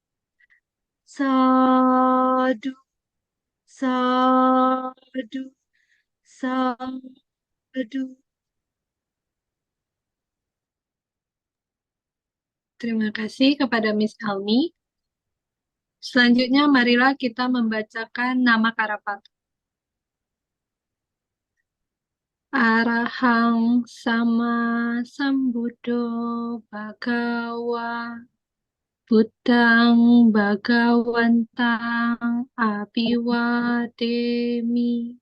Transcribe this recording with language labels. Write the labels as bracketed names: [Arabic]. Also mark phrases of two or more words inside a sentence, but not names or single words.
[Pali] Sadu, sadu, sadu. [Indonesian] Terima kasih kepada Miss Almi. Selanjutnya, marilah kita membacakan nama Karapata. [Pali] Arahang sama sambuddho bhagawa Buddhang bhagawantang abhiwademi